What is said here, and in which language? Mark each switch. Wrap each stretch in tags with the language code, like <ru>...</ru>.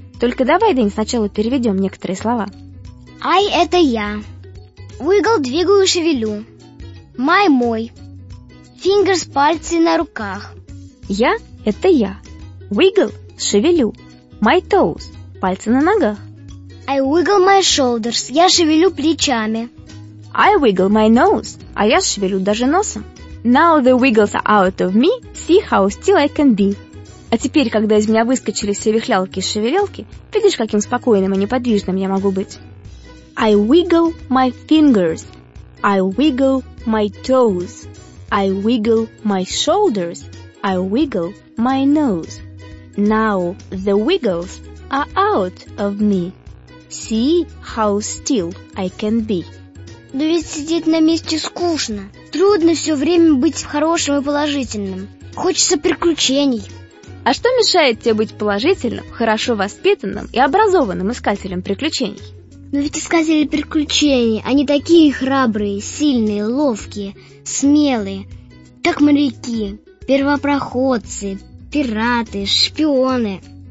<ru>Только давай, Дэнь, сначала переведем некоторые слова. «Ай, это я». Wiggle – двигаю, шевелю. My – мой. Fingers – пальцы на руках. Я – это я. Wiggle – шевелю.</ru> <en>My toes</en> <ru>– пальцы на ногах.</ru> <en>I wiggle my shoulders –</en> <ru>я шевелю плечами.</ru> <en>I wiggle my nose</en> <ru>– а я шевелю даже носом.</ru> <en>Now the wiggles are out of me, see how still I can be.</en> <ru>А теперь, когда из меня выскочили все вихлялки и шевелелки, видишь, каким спокойным и неподвижным я могу быть?</ru> <en>I wiggle my fingers, I wiggle my toes, I wiggle my shoulders, I wiggle my nose. Now the wiggles are out of me. See how still I can be.</en> <ru>Но ведь сидеть на месте скучно. Трудно все время быть хорошим и положительным. Хочется приключений. А что мешает тебе быть положительным, хорошо воспитанным и образованным искателем приключений? Но ведь искатели приключений, они такие храбрые, сильные, ловкие, смелые, как моряки, первопроходцы, пираты, шпионы.</ru>